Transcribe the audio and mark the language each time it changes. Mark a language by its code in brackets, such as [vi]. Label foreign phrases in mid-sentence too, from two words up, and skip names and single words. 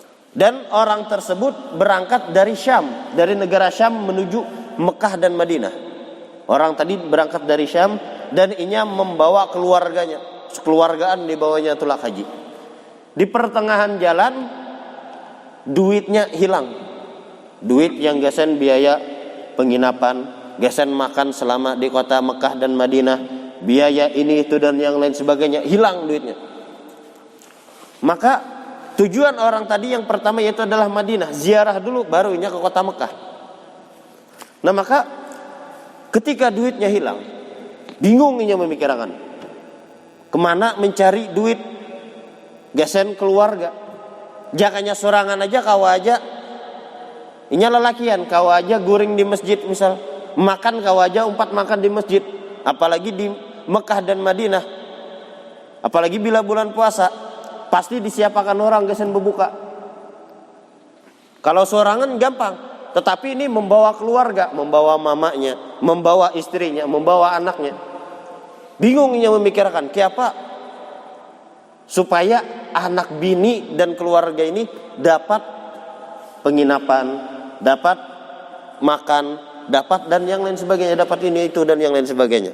[id] Dan orang tersebut berangkat dari Syam, dari negara Syam menuju Mekah dan Madinah. [bjn] Orang tadi berangkat dari Syam dan inya membawa keluarganya, sekeluargaan dibawanya tulak haji. [id] Di pertengahan jalan duitnya hilang. [bjn] Duit yang gesen biaya penginapan, gesen makan selama di kota Mekah dan Madinah, biaya ini itu dan yang lain sebagainya, hilang duitnya. [id] Maka tujuan orang tadi yang pertama yaitu adalah Madinah, [bjn] ziarah dulu baru inya ke kota Mekah. Nah maka ketika duitnya hilang, bingung inya memikirkan kemana mencari duit, gesen keluarga. Jakanya sorangan aja kawa aja, inya lelakian kawa aja guring di masjid misal, makan kawa aja umpat makan di masjid, apalagi di Mekah dan Madinah, apalagi bila bulan puasa. Pasti disiapkan orang gesen berbuka. Kalau sorangan gampang, tetapi ini membawa keluarga, membawa mamanya, membawa istrinya, membawa anaknya. Bingungnya memikirkan, kenapa supaya anak bini dan keluarga ini dapat penginapan, dapat makan, dapat dan yang lain sebagainya, dapat ini itu dan yang lain sebagainya.